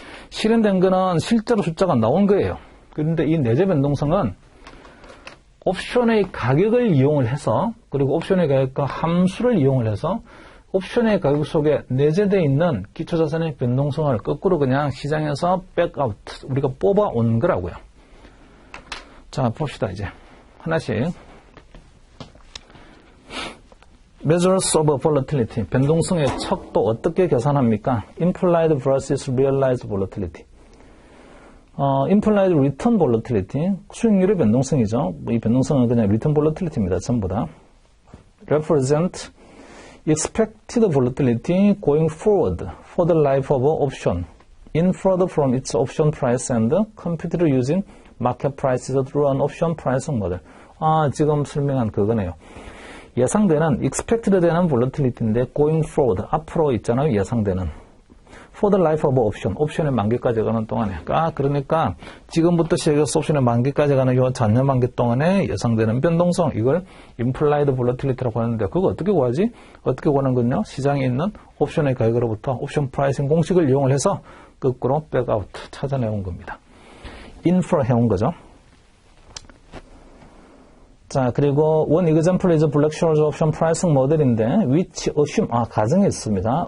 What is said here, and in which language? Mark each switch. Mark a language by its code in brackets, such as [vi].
[ko] 실현된 거는 실제로 숫자가 나온 거예요. 그런데 이 내재 변동성은 옵션의 가격을 이용을 해서, 그리고 옵션의 가격과 함수를 이용을 해서 옵션의 가격 속에 내재되어 있는 기초자산의 변동성을 거꾸로 그냥 시장에서 백아웃, 우리가 뽑아온 거라고요. 자, 봅시다. 이제 하나씩. [en] Measures of volatility, [ko] 변동성의 척도 어떻게 계산합니까? [en] Implied versus realized volatility. Implied return volatility, [ko] 수익률의 변동성이죠. 이 변동성은 그냥 return volatility입니다. 전부 다. [en] Represent expected volatility going forward for the life of an option, inferred from its option price and computed using market prices through an option pricing model. [ko] 지금 설명한 그거네요. 예상되는, expected 되는 volatility인데, [en] going forward, [ko] 앞으로 있잖아요, 예상되는. [en] For the life of option, [ko] 옵션의 만기까지 가는 동안에. 그러니까, 지금부터 시작해서 옵션의 만기까지 가는 요 잔여 만기 동안에 예상되는 변동성, 이걸 implied volatility라고 하는데, 그거 어떻게 구하지? 어떻게 구하는 건요? 시장에 있는 옵션의 가격으로부터 옵션 프라이싱 공식을 이용을 해서 거꾸로 백아웃 찾아내온 겁니다. infer 해온 거죠. 자, 그리고 [en] one example is Black-Scholes option pricing model인데, which assume, [ko] 가정이 있습니다.